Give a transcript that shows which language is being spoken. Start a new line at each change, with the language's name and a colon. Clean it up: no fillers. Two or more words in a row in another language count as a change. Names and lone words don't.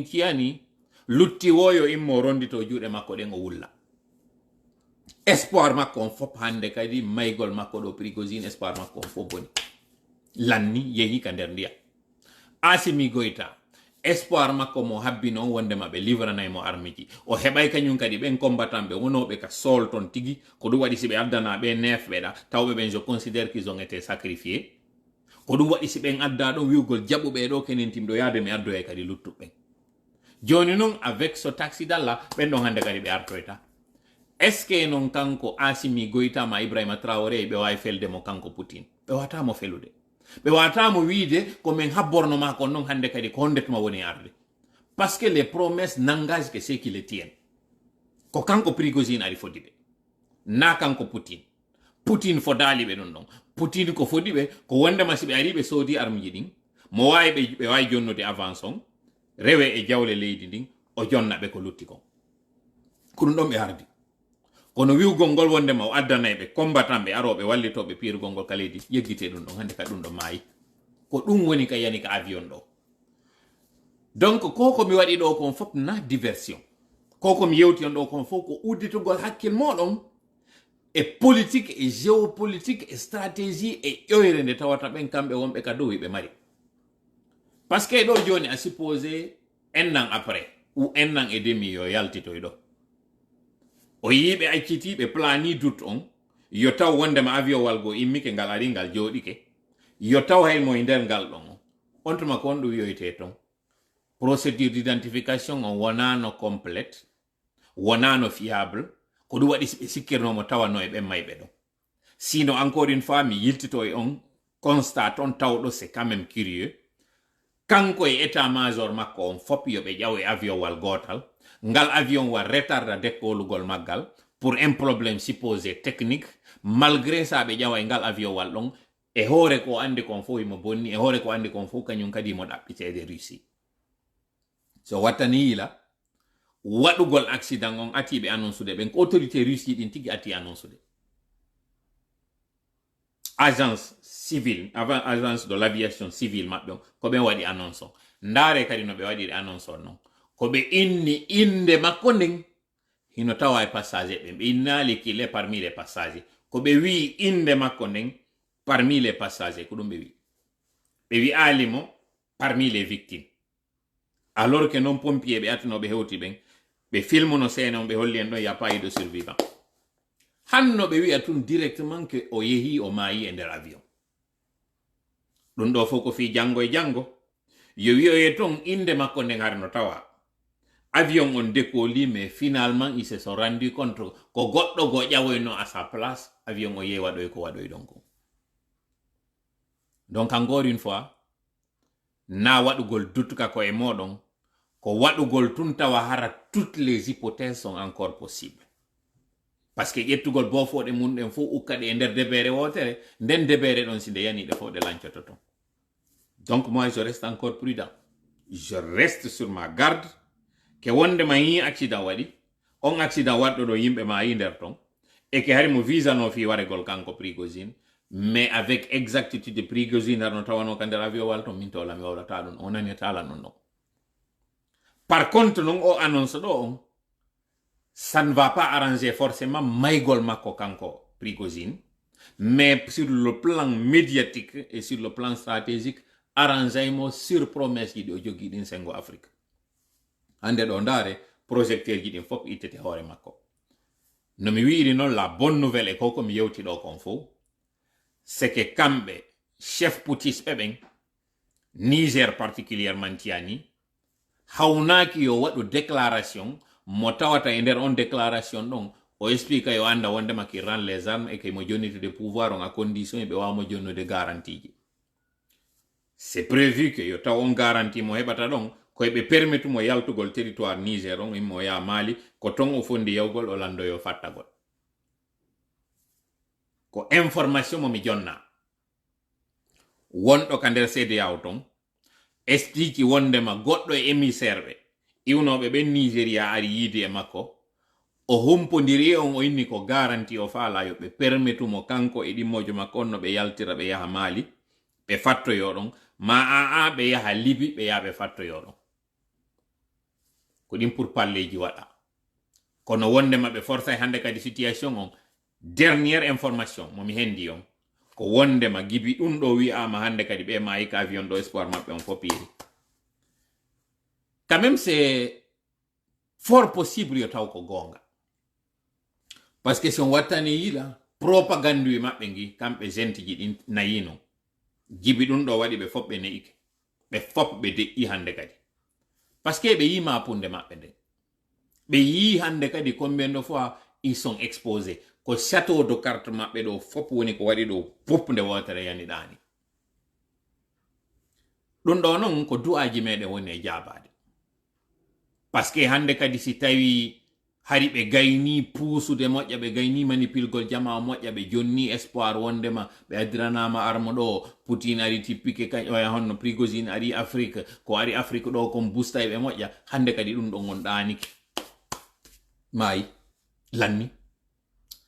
Fula: tiyani lutti woyo immo rondito juuɗe makko ɗen o wulla espoir makko on fop hande kadi maygol makko ɗo Prigozine espoir makko on fop boni lanni yehi ka nder ndiyam Assimi Goïta espoir makko mo habbino wondema ɓe livranay mo arme ji o heɓay kañum kadi ɓen combattant ɓe wonoɓe ka sol ton tigi ko ɗum waɗi si ɓe addana ɓe nefɓeɗa tawɓe ɓen
French: je considère qu'ils ont été sacrifiés
Fula: ko ɗum waɗi si ɓen adda ɗo wiwgol jaɓuɓe ɗo kenen timɗo yaade mi addoye kadi luttuɓɓen joni noon
French: avec ce accident là
Fula: ɓen ɗon hande kadi ɓe artoyta
French: est ce que
Fula: non kanko Assimi Goïta ma Ibrahima Traoré ɓe wawi felde mo kanko Poutine ɓe watamo felude ɓe watamo wiide ko min habborno ma kon non hande kadi ko hondetuma woni arde
French: parce que les promesses n'engagent que ceux qui les tiennent
Fula: ko kanko Prigozine ari fodi ɓe na kanko Poutine fodali ɓe ɗon ɗon Poutine ko fodi ɓe ko wondema si ɓe ari ɓe soodi armiji ɗin mo wawi ɓe wawi jonnude avance on rewe e jawle leydi ndin o jonna ɓe ko lutti kon ko ɗum ɗon ɓe ardi kono wiwgol ngol wondema o addanayɓe combattant ɓe aroɓe wallitoɓe pirgol ngol kaledi yeggite ɗum ɗon hande ka ɗum ɗo maayi ko ɗum woni ka yani ka avion ɗo donc ko mi waɗi ɗo kon fof na diversion ko mi yewti on ɗo kon fof ko udditugol hakkil moɗon e politique e géopolitique e stratégie e ƴoyre nde tawata ɓen kamɓe wonɓe ka dow ɓe mari
French: par ce que
Fula: ɗo joni
French: a supposé un an après ou un an et demi
Fula: yo yaltitoy ɗo o yiɓe accitiɓe plani doute on yo taw wondema avion walgo immike ngal ari ngal jooɗike yo taw haymo e nder ngal ɗon on tuma ko on ɗum wiyoyte ton
French: procédure d'identification
Fula: on wonano complète wonano fiable ko ɗum waɗi ɓe sikkirnomo tawano e ɓen mayɓe ɗon
French: sinon encore une fois
Fula: mi yiltito e on constat on tawɗo
French: c'est quand même
Fula: curieux kanko e
French: état major
Fula: makko on fop yoɓe ƴaw e avion wal gotal ngal avion wa retarda dekkolugol maggal
French: pour un problème supposé technique malgré ça
Fula: ɓe ƴawa e ngal avion wal ɗon e hoore ko andi kon fof imo bonni e hoore ko andi kon fof kañum kadi mo ɗaɓɓitede Russie so wattani yila waɗugol accident on atiɓe annoncude ɓen ko autorité Russie ɗin tigi ati annoncude
French: agence civile avant agence de l'aviation civile
Fula: maɓɓe on ko ɓen waɗi annonce on ndaare kadi no ɓe waɗiri annonce on noon ko ɓe inni inde makko nden hino tawa e passager ɓen ɓe innali
French: qu'il est parmi les passagers
Fula: ko ɓe wi inde makko nden
French: parmi les passagers
Fula: ko ɗum ɓe wi alimo
French: parmi les victimes alors que
Fula: non pompier ɓe atanoɓe hewti ɓen ɓe filmuno scène on ɓe holli en ɗon
French: ya pas de survivant
Fula: hanno ɓe wi'a tun
French: directement que
Fula: o yehi o maayi e nder avion ɗum ɗo fof ko fi janngo e janngo yo wi'oye ton inde makko nden harno tawa avion on décolli
French: mais finalement ils se sont rendu compte
Fula: ko goɗɗo go ƴawoyno
French: à sa place
Fula: avion o yehi waɗoy ko waɗoy ɗon ko
French: donc encore une fois
Fula: na waɗugol duttuka ko e moɗon ko waɗugol tun tawa hara
French: toutes les hypothèses sont encore possibles parce que
Fula: ƴettugol bofoɗe mum ɗen fof ukkaɗe e nder debere wotere nden debere ɗon si nde yaniɗe fof ɗe lancoto ton
French: donc moi je reste encore prudent je reste sur ma garde
Fula: ke wondema yi accident waɗi on accident waɗɗo ɗo yimɓe ma yi nder ton e ke hari mo visano fi waregol kanko Prigozhin
French: mais avec exactitude
Fula: Prigozhin harno tawano ka nder avion wal ton min tola mi wawlata ɗum o nani tala non non
French: par contre
Fula: non o annonce ɗo on
French: ça ne va pas arranger forcément
Fula: maygol makko kanko
French: Prigozhin mais sur le plan médiatique et sur le plan stratégique arrangemo sur promesse
Fula: ji ɗi o jogui ɗin sengo Afrique hande ɗo ndaare projecteur ji ɗin fof ittete hoore makko no mi wiiri noon
French: la bonne nouvelle
Fula: e ko mi yewti ɗo kon fof
French: c'est que
Fula: kamɓe chef poutis ɓeɓen Niger particulièrement tiyani hawnaki yo waɗu déclaration mo tawata e nder on déclaration ɗon o explique yo anda wondema ki
French: rend les armes et que
Fula: mo jonnitude pouvoir on
French: à condition
Fula: ɓe wawmo jonnude garantie ji
French: c'est prévu que
Fula: yo taw on garantie mo heɓata ɗon koyeɓe permettu mo yaltugol territoire Niger on immo ya Mali ko ton o fondi yawgol o landoyo fattagol ko information momi jonna wonɗo ka nder CEDEAO ton explique wondema goɗɗo e émissaire ɓe iwnoɓe ɓen Nigéria ari yiide e makko o humpodiri on o inni ko garantie o faala yo ɓe permettu mo kanko e ɗimmojo makko on no ɓe yaltira ɓe yaha Mali ɓe fattoyo ɗon ma aa ɓe yaha Libi ɓe yaha ɓe fattoyo ɗon ko ɗin pour palleji waɗa kono wondema ɓe força hande kadi situation on
French: dernière information
Fula: momi hendi on ko wondema gibi ɗum ɗo wi'ama hande kadi ɓe mayi ka avion ɗo espoir maɓɓe on fopiri quand
French: même c'est fort possible
Fula: yo taw ko gonga
French: parce que
Fula: si on wattani yiila propagande wi maɓɓe gi kamɓe gente ji ɗin nayi non gibi ɗum ɗo waɗi ɓe fop ɓe ne'ike ɓe fop ɓe deƴƴi hande kadi
French: parce que
Fula: ɓe yi mapunde maɓɓe nden ɓe yi hande kadi
French: combien de fois ils sont exposés
Fula: ko
French: château de carte
Fula: maɓɓe ɗo fop woni ko waɗi ɗo pop nde wotere yaniɗani ɗum ɗo noon ko du'aji meɗen woni e jabade
French: parce que
Fula: hande kadi si tawi hari ɓe gayni puusude moƴƴa ɓe gayni manipulgol jama moƴƴa ɓe jonni espoir wondema ɓe addiranama arme ɗo Poutine ari tippike honno Prigozhin ari Afrique ko ari Afrique ɗo kon busta ɓe moƴƴa hande kadi ɗum ɗo gon ɗaniki maayi lanni